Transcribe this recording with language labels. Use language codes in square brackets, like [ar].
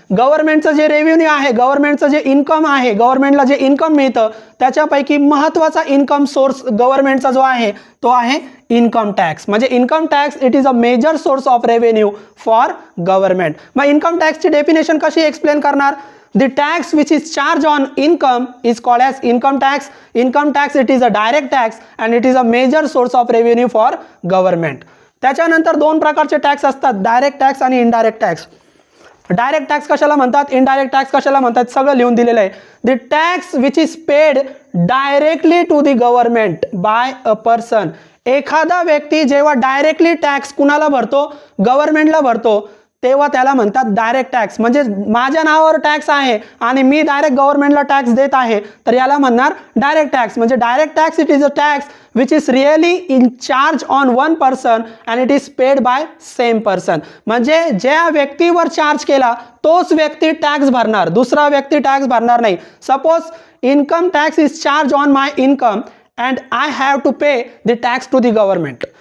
[mr] गव्हर्नमेंटचं जे रेव्हेन्यू आहे, गव्हर्नमेंटचं जे इन्कम आहे, गव्हर्नमेंटला जे इन्कम मिळतं त्याच्यापैकी महत्त्वाचा इन्कम सोर्स गव्हर्नमेंटचा जो आहे तो आहे इन्कम टॅक्स. म्हणजे [en] Income tax it is a major source of revenue for government. [mr] मग इन्कम टॅक्सची डेफिनेशन कशी एक्सप्लेन करणार? [en] The tax which is charged on income is called as income tax. Income tax it is a direct tax and it is a major source of revenue for government. [mr] त्याच्यानंतर दोन प्रकारचे tax असतात, direct tax आणि indirect tax. Direct tax कशाला म्हणतात? Indirect tax कशाला म्हणतात? सगळं लिहून दिलेलं आहे. [en] The tax which is paid directly to the government by a person. [mr] एखादा व्यक्ती जेव्हा डायरेक्टली टॅक्स कुणाला भरतो? गव्हर्नमेंटला भरतो तेव्हा त्याला म्हणतात डायरेक्ट टॅक्स. म्हणजे माझ्या नावावर टॅक्स आहे आणि मी डायरेक्ट गव्हर्नमेंटला टॅक्स देत आहे, तर याला म्हणणार डायरेक्ट टॅक्स. म्हणजे [en] Direct tax it is a tax which is really in charge on one person and it is paid by same person. [mr] म्हणजे ज्या व्यक्तीवर चार्ज केला तोच व्यक्ती टॅक्स भरणार, दुसरा व्यक्ती टॅक्स भरणार नाही. [en] Suppose income tax is charge on my income and I have to pay the tax to the government.